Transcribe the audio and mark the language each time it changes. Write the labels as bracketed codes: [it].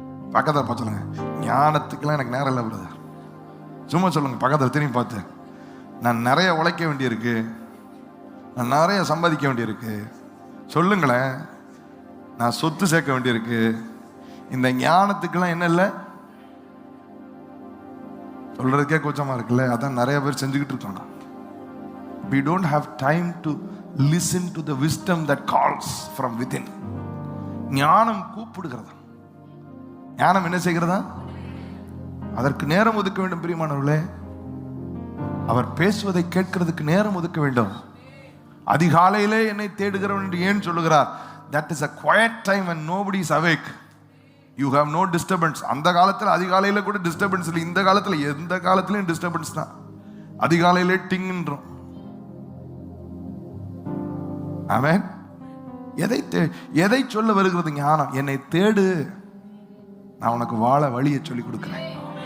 [ta] பக்கத்தில் பார்த்து சொல்லுங்க, ஞானத்துக்கெல்லாம் எனக்கு நேரம் இல்லை பிரதர். சும்மா சொல்லுங்க, பக்கத்தில் திரும்பி பார்த்து, நான் நிறைய உழைக்க வேண்டியிருக்கு, நான் நிறைய சம்பாதிக்க வேண்டியிருக்கு. சொல்லுங்களேன், நான் சொத்து சேர்க்க வேண்டியிருக்கு. இந்த ஞானத்துக்கெல்லாம் என்ன இல்லை? சொல்றதுக்கே கூச்சமா இருக்குல்ல. அதான் நிறைய பேர் செஞ்சுக்கிட்டு இருக்கோம். [en] We don't have time to listen to the wisdom that calls from within. [ta] ஞானம் கூப்பிடுகிறதா? ஞானம் என்ன செய்கிறதா? அதற்கு நேரம் ஒதுக்க வேண்டும். பிரியமானவர்களே, அவர் பேசுவதை கேட்கிறதுக்கு நேரம் ஒதுக்க வேண்டும். அதிகாலையிலே என்னை தேடுகிறவன் என்று ஏன் சொல்லுகிறார்? [en] That is a quiet time when nobody is awake. You have no disturbance. [ta] அந்த காலத்தில் அதிகாலையில கூட டிஸ்டர்பன்ஸ் இல்லை. இந்த காலத்தில் எந்த காலத்திலையும் டிஸ்டர்பன்ஸ் தான். அதிகாலையிலே டிங்ன்றோம். ஆமென். எதை சொல்ல வருகிறது ஞானம்? என்னை தேடு, நான் உனக்கு வாழ வழியை சொல்லி கொடுக்கிறேன்.